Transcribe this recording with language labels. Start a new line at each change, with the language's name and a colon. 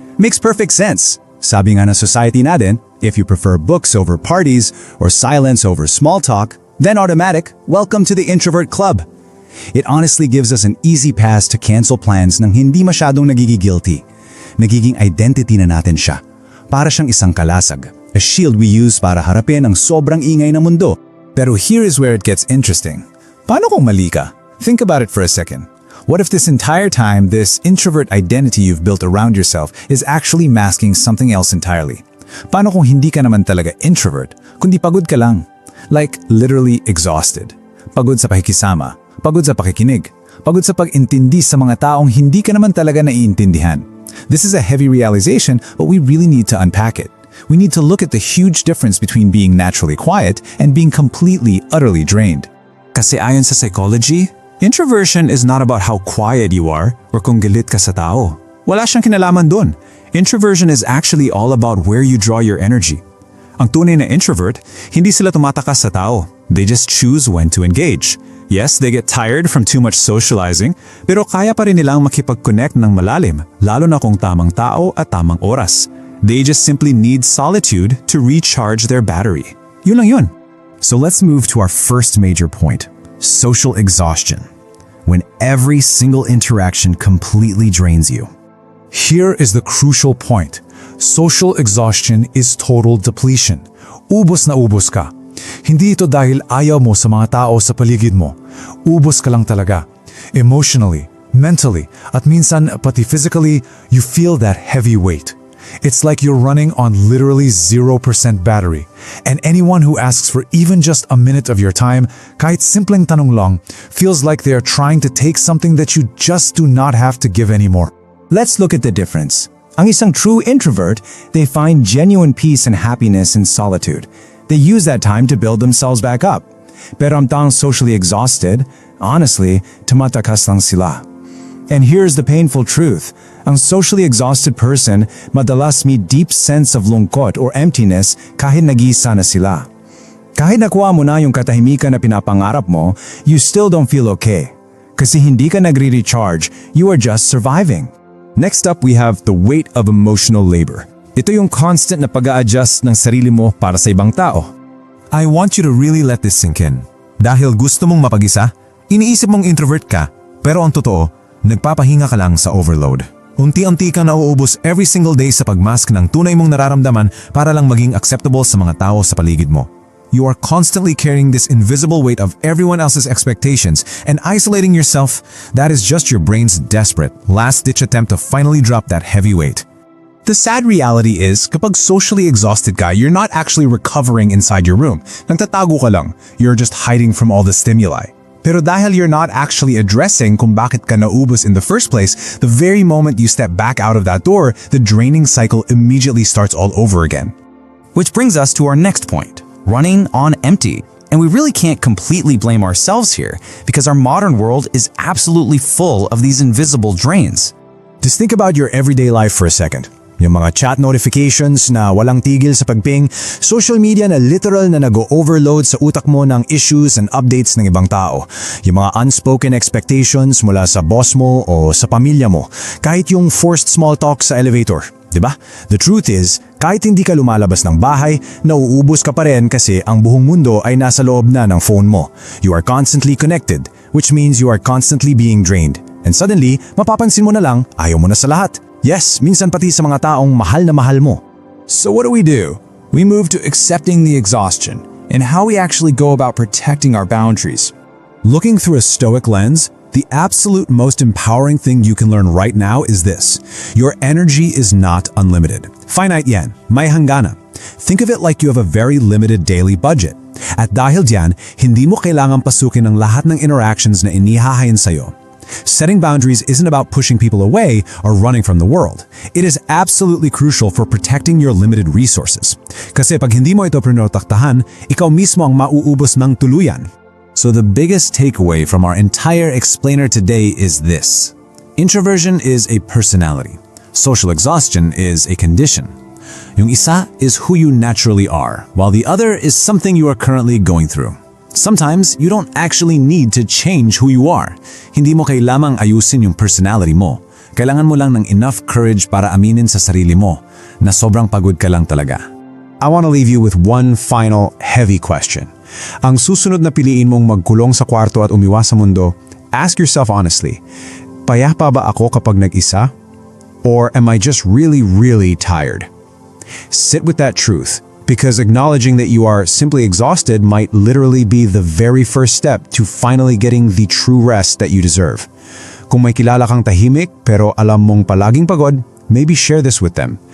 English: Makes perfect sense.
Filipino: Sabi nga ng society natin,
English: if you prefer books over parties or silence over small talk, then automatic, welcome to the introvert club. It honestly gives us an easy pass to cancel plans
Filipino: nang hindi masyadong nagiging-guilty. Nagiging identity na natin siya. Para siyang isang kalasag,
English: a shield we use
Filipino: para harapin ang sobrang ingay na mundo.
English: Pero here is where it gets interesting.
Filipino: Paano kung mali ka?
English: Think about it for a second. What if this entire time, this introvert identity you've built around yourself is actually masking something else entirely?
Filipino: Paano kung hindi ka naman talaga introvert, kundi pagod ka lang?
English: Like literally exhausted.
Filipino: Pagod sa pakikisama, pagod sa pakikinig, pagod sa pag-intindi sa mga taong hindi ka naman talaga naiintindihan.
English: This is a heavy realization, but we really need to unpack it. We need to look at the huge difference between being naturally quiet and being completely, utterly drained.
Filipino: Kasi ayon sa
English: psychology, introversion is not about how quiet you are or
Filipino: kung galit ka sa tao. Wala siyang kinalaman dun.
English: Introversion is actually all about where you draw your energy.
Filipino: Ang tunay na introvert, hindi sila tumatakas sa tao.
English: They just choose when to engage. Yes, they get tired from too much socializing,
Filipino: pero kaya pa rin nilang makipag-connect ng malalim, lalo na kung tamang tao at tamang oras.
English: They just simply need solitude to recharge their battery.
Filipino: Yun lang yun.
English: So let's move to our first major point, social exhaustion. When every single interaction completely drains you. Here is the crucial point. Social exhaustion is total depletion.
Filipino: Ubos na ubos ka. Hindi ito dahil ayaw mo sa mga tao sa paligid mo. Ubos ka lang talaga.
English: Emotionally, mentally,
Filipino: at minsan pati
English: physically, you feel that heavy weight. It's like you're running on literally 0% battery. And anyone who asks for even just a minute of your time,
Filipino: kahit simpleng tanong lang,
English: feels like they're trying to take something that you just do not have to give anymore. Let's look at the difference.
Filipino: Ang isang
English: true introvert, they find genuine peace and happiness in solitude. They use that time to build themselves back up.
Filipino: Pero ang taong
English: socially exhausted, honestly,
Filipino: tumatakas lang sila.
English: And here's the painful truth.
Filipino: Ang socially exhausted person madalas may
English: deep sense of
Filipino: lungkot or emptiness kahit nag-iisa na sila. Kahit nakuha mo na yung katahimikan na pinapangarap mo,
English: you still don't feel okay.
Filipino: Kasi hindi ka nagre-recharge,
English: you are just surviving. Next up, we have the weight of emotional labor.
Filipino: Ito yung constant na pag-a-adjust ng sarili mo para sa ibang tao.
English: I want you to really let this sink in.
Filipino: Dahil gusto mong mapag-isa, iniisip mong introvert ka, pero ang totoo, nagpapahinga ka lang sa overload. Unti-unti kang nauubos
English: every single day
Filipino: sa pagmask ng tunay mong nararamdaman para lang maging acceptable sa mga tao sa paligid mo.
English: You are constantly carrying this invisible weight of everyone else's expectations and isolating yourself. That is just your brain's desperate, last-ditch attempt to finally drop that heavy weight. The sad reality is, kapag socially exhausted ka, you're not actually recovering inside your room.
Filipino: Nagtatago ka lang.
English: You're just hiding from all the stimuli.
Filipino: Pero dahil
English: you're not actually addressing
Filipino: kung bakit ka naubos
English: in the first place, the very moment you step back out of that door, the draining cycle immediately starts all over again. Which brings us to our next point, running on empty. And we really can't completely blame ourselves here because our modern world is absolutely full of these invisible drains. Just think about your everyday life for a second.
Filipino: Yung mga chat notifications na walang tigil sa pagping, social media na literal na nag-overload sa utak mo ng
English: issues and updates
Filipino: ng ibang tao, yung mga
English: unspoken expectations
Filipino: mula sa boss mo o sa pamilya mo, kahit yung
English: forced small talk
Filipino: sa elevator. Diba?
English: The truth is,
Filipino: kahit hindi ka lumalabas ng bahay, nauubos ka pa rin kasi ang buong mundo ay nasa loob na ng phone mo.
English: You are constantly connected, which means you are constantly being drained. And suddenly,
Filipino: mapapansin mo na lang, ayaw mo na sa lahat. Yes, minsan pati sa mga taong mahal na mahal mo.
English: So what do? We move to accepting the exhaustion and how we actually go about protecting our boundaries. Looking through a Stoic lens, the absolute most empowering thing you can learn right now is this. Your energy is not unlimited. Finite
Filipino: yan, may hangganan.
English: Think of it like you have a very limited daily budget.
Filipino: At dahil diyan, hindi mo kailangang pasukin ang lahat ng interactions na inihahain sa'yo.
English: Setting boundaries isn't about pushing people away or running from the world. It is absolutely crucial for protecting your limited resources.
Filipino: Kasi pag hindi mo ito prinotaktahan, ikaw mismo ang mauubos ng tuluyan.
English: So the biggest takeaway from our entire explainer today is this. Introversion is a personality. Social exhaustion is a condition.
Filipino: Yung isa
English: is who you naturally are, while the other is something you are currently going through. Sometimes, you don't actually need to change who you are.
Filipino: Hindi mo kailangang ayusin yung personality mo. Kailangan mo lang ng enough courage para aminin sa sarili mo na sobrang pagod ka lang talaga.
English: I want to leave you with one final heavy question.
Filipino: Ang susunod na piliin mong magkulong sa kwarto at umiwas sa mundo,
English: ask yourself honestly,
Filipino: payapa ba ako kapag nag-isa?
English: Or am I just really, really tired? Sit with that truth. Because acknowledging that you are simply exhausted might literally be the very first step to finally getting the true rest that you deserve.
Filipino: Kung may kilala kang tahimik pero alam mong palaging pagod,
English: maybe share this with them.